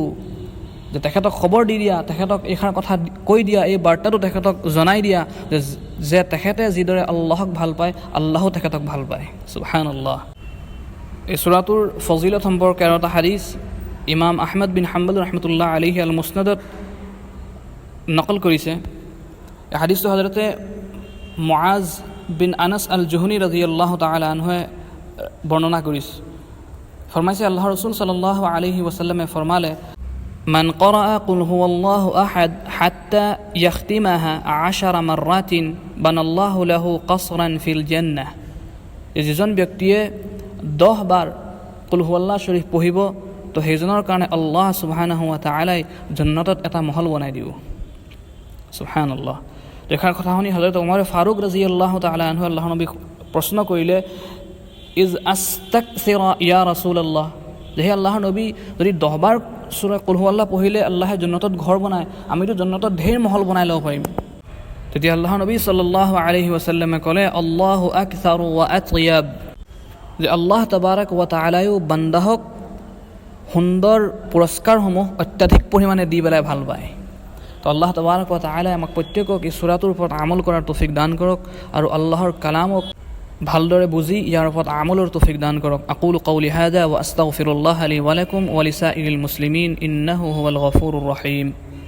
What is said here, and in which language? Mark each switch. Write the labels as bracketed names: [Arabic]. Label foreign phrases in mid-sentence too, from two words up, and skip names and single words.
[Assamese] যে তেখেতক খবৰ দি দিয়া, তেখেতক এইষাৰ কথা কৈ দিয়া, এই বাৰ্তাটো তেখেতক জনাই দিয়া যে তেখেতে যিদৰে আল্লাহক ভাল পায় আল্লাহো তেখেতক ভাল পায়। সুবহানাল্লাহ। এই সূৰাটোৰ ফজিলত সম্পৰ্কে আৰু এটা হাদিছ ইমাম আহমদ বিন হাম্বল [Arabic] رحمة الله عليه [Assamese] আল মুছনাদত নকল কৰিছে। এই হাদিছটো হযৰতে মুআজ বিন আনাস আল জুহনী [Arabic] رضي الله تعالى عنه [Assamese] বৰ্ণনা কৰিছে। ফৰমাইছে আল্লাহ ৰাসূল [Arabic] صلى الله عليه وسلم ফৰমালে من قرأ قل هو الله أحد حتى يختمها 10 مرات بنى الله له قصرا في الجنة. [Assamese] যিজন ব্যক্তিয়ে 10 বাৰ [Arabic] قل هو الله [Assamese] শৰীফ পঢ়িব তো সেইজনৰ কাৰণে [Arabic] الله سبحانه وتعالى [Assamese] জান্নাতত এটা মহল বনাই দিব। সুবহানাল্লাহ। দেখাৰ কথা শুনি হযৰত ওমৰ ফাৰুক [Arabic] رضي الله تعالى عنه [Assamese] আল্লাহৰ নবীক প্ৰশ্ন কৰিলে [Arabic] إذا أستكثر يا رسول الله. [Assamese] যে আল্লাহৰ নবী যদি 10 বাৰ সূৰা [Arabic] قل هو الله [Assamese] পঢ়িলে আল্লাহে জান্নাতত ঘৰ বনায়, আমিতো জান্নাতত ঢেৰ মহল বনাই ল'ব পাৰিম। তেতিয়া আল্লাহৰ নবী [Arabic] صلى الله عليه وسلم [Assamese] ক'লে [Arabic] الله أكثر وأطيب. [Assamese] যে [Arabic] الله تبارك وتعالى [Assamese] বান্দাহক সুন্দৰ পুৰস্কাৰসমূহ অত্যাধিক পৰিমাণে দি পেলাই ভাল পায়। তো [Arabic] الله تبارك وتعالى [Assamese] আমাক প্ৰত্যেকক এই সূৰাটোৰ ওপৰত আমল কৰাৰ তৌফিক দান কৰক আৰু আল্লাহৰ কালামক ভালদৰে বুজি ইয়াৰ ওপৰত আমলৰ তৌফিক দান কৰক। [Arabic] أقول قولي هذا وأستغفر الله لي ولكم ولسائر المسلمين إنه هو الغفور الرحيم.